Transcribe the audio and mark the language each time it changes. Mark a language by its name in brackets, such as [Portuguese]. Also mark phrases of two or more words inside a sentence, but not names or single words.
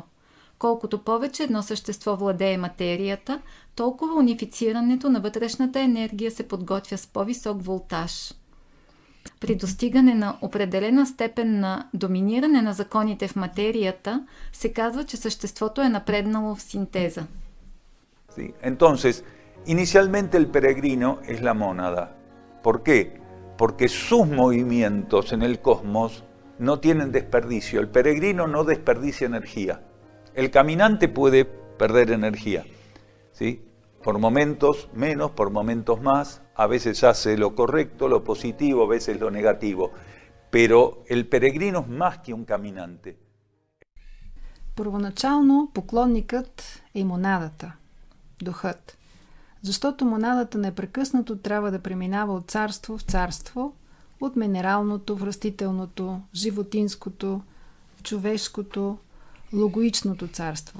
[Bulgarian] Колкото повече едно същество владее материята, толкова унифицирането на вътрешната енергия се подготвя с по-висок волтаж. При достигане на определена степен на доминиране на законите в материята, се казва, че съществото е напреднало в синтеза. [Spanish] Sí. Entonces, inicialmente el peregrino es la mónada. ¿Por qué? Porque sus movimientos en el cosmos no tienen desperdicio. El peregrino no desperdicia energía. El caminante puede perder energía, ¿sí? Por momentos menos, por momentos más, a veces hace lo correcto, lo positivo, a veces lo negativo, pero el peregrino es más que un caminante. [Bulgarian] Първоначално поклонникът е монадата, духът, защото монадата непрекъснато трябва да преминава от царство в царство, от минералното в растителното, животинското, човешкото, логоичното царство.